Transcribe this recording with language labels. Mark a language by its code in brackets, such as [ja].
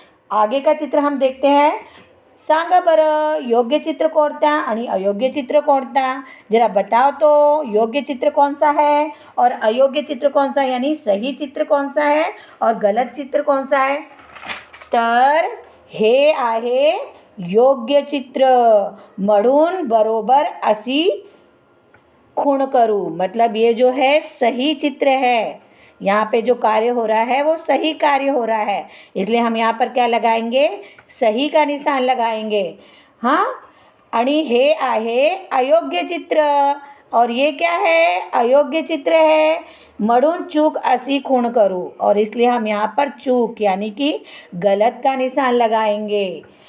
[hi] आगे का चित्र हम देखते हैं। [mr] सांगा बरं योग्य चित्र कोणता [hi] आणि अयोग्य चित्र कोणता, जरा बताओ तो योग्य चित्र कौन सा है और अयोग्य चित्र कौन सा, यानी सही चित्र कौन सा है और गलत चित्र कौन सा है। [mr] तर हे आहे योग्य चित्र, म्हणून बरोबर अशी खूण करू, [hi] मतलब ये जो है सही चित्र है। यहाँ पे जो कार्य हो रहा है वो सही कार्य हो रहा है, इसलिए हम यहाँ पर क्या लगाएंगे, सही का निशान लगाएंगे। हाँ, [mr] आणि हे आहे अयोग्य चित्र [hi] और ये क्या है, अयोग्य चित्र है, [mr] म्हणून चूक अशी खूण करू, [hi] और इसलिए हम यहाँ पर चूक यानी कि गलत का निशान लगाएंगे।